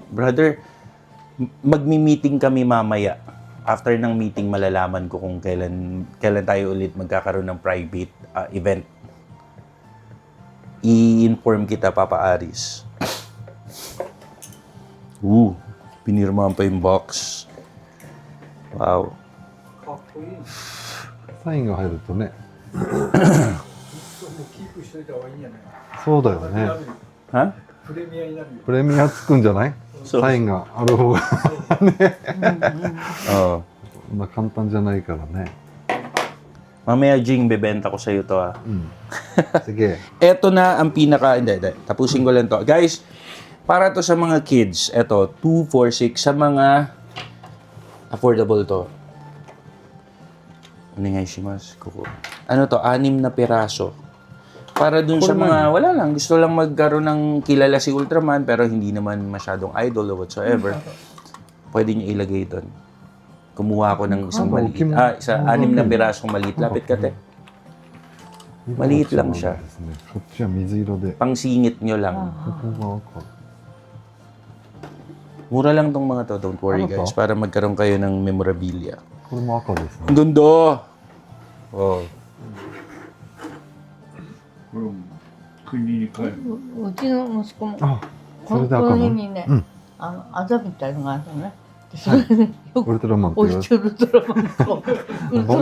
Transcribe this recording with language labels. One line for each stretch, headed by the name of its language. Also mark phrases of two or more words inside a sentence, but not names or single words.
Filipino: Brother, magmi-meeting kami mamaya. After ng meeting, malalaman ko kung kailan tayo ulit magkakaroon ng private event. I-inform kita, Papa Aris. Pinirmahan pa yung box. Wow.
Japanese: かっこいい。サインが入るとね。キープしといた方がいいんじゃないそうだよね。 Ha? プレミアになるよ。プレミアつくんじゃない？そうサインがある方が
Filipino: Oo.
Japanese: そんな簡単じゃないからね。
Filipino: Mamaya, Jing, bebenta ko sa'yo to, ha. うん。Sige. Eto na ang pinaka... Hindi. Tapusin ko lang to. Guys, para to sa mga kids, eto, 2, 4, 6, sa mga affordable to. Onegaishimasu. Ano to? 6 na piraso. Para dun sa mga, wala lang, gusto lang magkaroon ng kilala si Ultraman, pero hindi naman masyadong
English: idol or whatsoever.
Filipino: Pwede niyo ilagay doon. Kumuha ako ng isang maliit. 6 na pirasong maliit. Lapit ka, te. Maliit lang siya.
Japanese: こっちは水色で。
Filipino: Pangsingit nyo lang.
Japanese: ここが赤。
Filipino: Mura lang tong mga to,
English: don't worry
Filipino: Ano to? guys, para magkaroon kayo ng memorabilia.
Japanese: これも赤ですね。
Filipino: Ang ganda! Oh.
Japanese: これも国に帰る。うちの息子もあ、そこのれで赤の。辺にね、うんあざみたいのがあるのね。でそれでよくウルトラマンって言われて。おいちウルトラマンとウルト